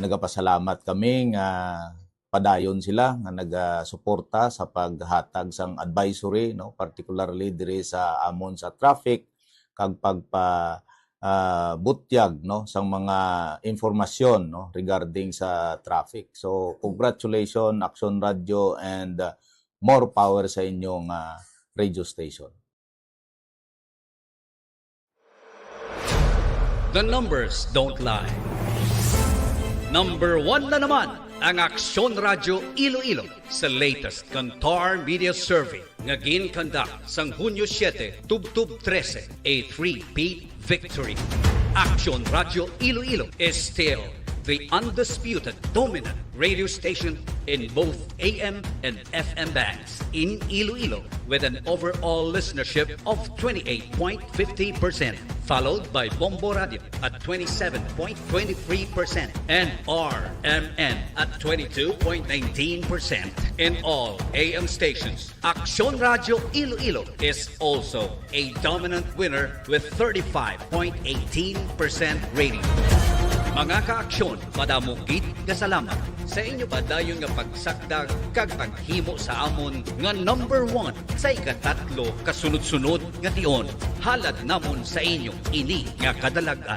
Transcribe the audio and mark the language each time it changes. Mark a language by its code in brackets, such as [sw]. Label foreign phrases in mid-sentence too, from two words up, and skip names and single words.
[hil] Nagapasalamat kami nga padayon sila nga nagasuporta sa paghatag sang advisory, no? Particularly diri sa amon sa traffic kag butyag, no, sang mga informasyon, no, regarding sa traffic. [en] So congratulations Aksyon Radio and more power [hil] sa inyong [en] radio station. The numbers don't lie. [hil] Number 1 na naman ang Aksyon Radio Iloilo sa latest Kantar Media Survey nga ginkandak sang Hunyo 7, Tubtub 13, [en] a 3-peat victory. Aksyon Radio Iloilo is still the undisputed dominant radio station in both AM and FM bands in Iloilo with an overall listenership of 28.50%, followed by Bombo Radio at 27.23% and RMN at 22.19%. In all AM stations, Aksyon Radio Iloilo is also a dominant winner with 35.18% rating. [hil] Mga kaaksyon, madamugit kasalamat sa inyo ba dayon nga pagsakdag kag paghimo sa amon nga number 1 sa ikatatlo kasunod-sunod nga tion. Halad namon sa inyo ini nga kadalagan.